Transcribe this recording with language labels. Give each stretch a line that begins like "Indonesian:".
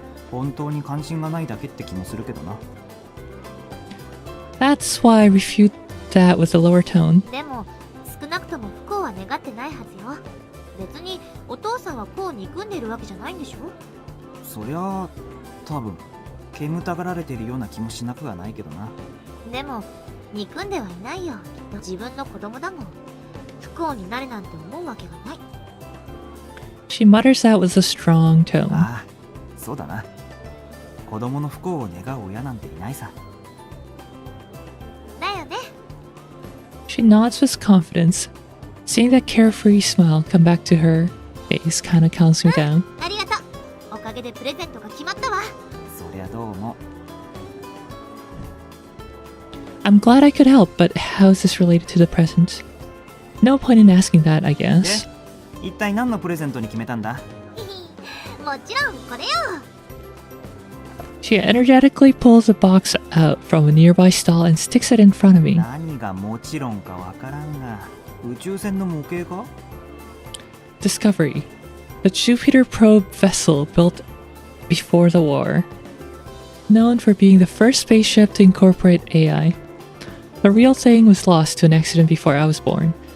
Japanese: 本当に関心がないだけって気もするけどな。
English: That's why I refute that with a lower tone.
Japanese: でも少なくとも不幸は願ってないはずよ。別にお父さんはこう憎んでいるわけじゃないんでしょ。そりゃあ多分煙たがられているような気もしなくはないけどな。でも憎んではいないよ。きっと自分の子供だもん。不幸になるなんて思うわけがない。
English: She mutters that with a strong tone.
Japanese: ああ、そうだな。子供の不幸を願う親なんていないさ。だよね。
English: She nods with confidence. Seeing that carefree smile come back to her face kinda calms me down.
Japanese: ありがとう。おかげでプレゼントが決まったわ。そりゃどうも。
English: I'm glad I could help, but how is this related to the present? No point in asking that, I
Japanese: で、
English: guess.
Japanese: 一体何のプレゼントに決めたんだ？もちろんこれよ。
English: She energetically pulls a box out from a nearby stall and sticks it in front of me.
Japanese: 何がもちろんかわからんが、宇宙船の模型か？
English: Discovery. The Jupiter probe vessel built before the war. Known for being the first spaceship to incorporate AI. The real thing was lost to an accident before I was born.